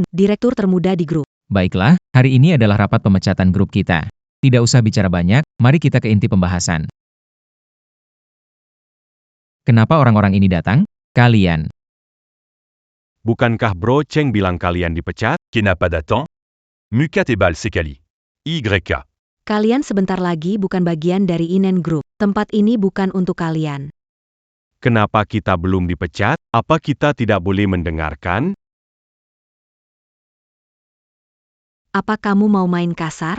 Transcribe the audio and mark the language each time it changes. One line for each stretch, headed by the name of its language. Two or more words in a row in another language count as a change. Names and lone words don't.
Indonesian: Direktur termuda di grup. Baiklah, hari ini adalah rapat pemecatan grup kita. Tidak usah bicara banyak, mari kita ke inti pembahasan. Kenapa orang-orang ini datang? Kalian. Bukankah Bro Cheng bilang kalian dipecat? Qui n'a pas d'attend? Mukat et Bal Sekali. YK. Kalian sebentar lagi bukan bagian dari Inen Group. Tempat ini bukan untuk kalian. Kenapa kita belum dipecat? Apa kita tidak boleh mendengarkan? Apa kamu mau main kasar?